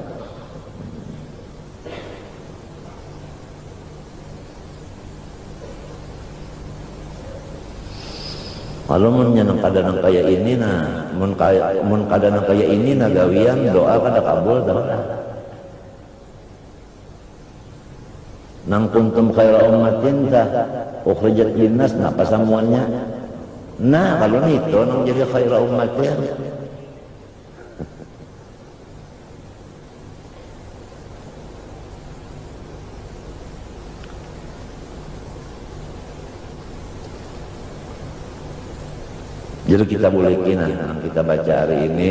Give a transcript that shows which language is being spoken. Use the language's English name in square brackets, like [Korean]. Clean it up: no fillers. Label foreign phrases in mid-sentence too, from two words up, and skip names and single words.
[Banjar] Kalau mun kadang kayak ini mun kadang kayak ini gawian doa kada kabul dah. [Arabic] nang كنتم خير أمة tah أخرجت للناس, [Banjar] nah pasamuannya. Nah kalau itu nang jadi [Arabic] خير أمة. [Banjar] Jadi kita boleh kina yang kita baca hari ini.